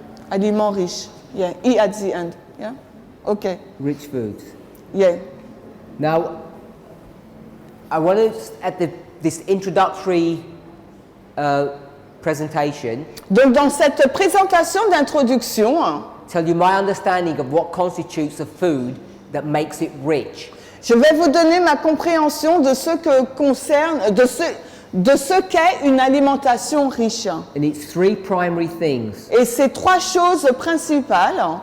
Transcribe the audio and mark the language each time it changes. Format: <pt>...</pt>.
<fr>Aliment riche,</fr> <en>yeah, E at the end, yeah, okay, Rich foods. yeah. Now, I want to, at this introductory presentation,</en> <fr>Donc dans cette présentation d'introduction,</fr> <en>tell you my understanding of what constitutes a food that makes it rich.</en> <fr>je vais vous donner ma compréhension de ce que concerne, de ce qu'est une alimentation riche.</fr> <en>And it's three primary things:</en> <fr>Et ces trois choses principales,</fr>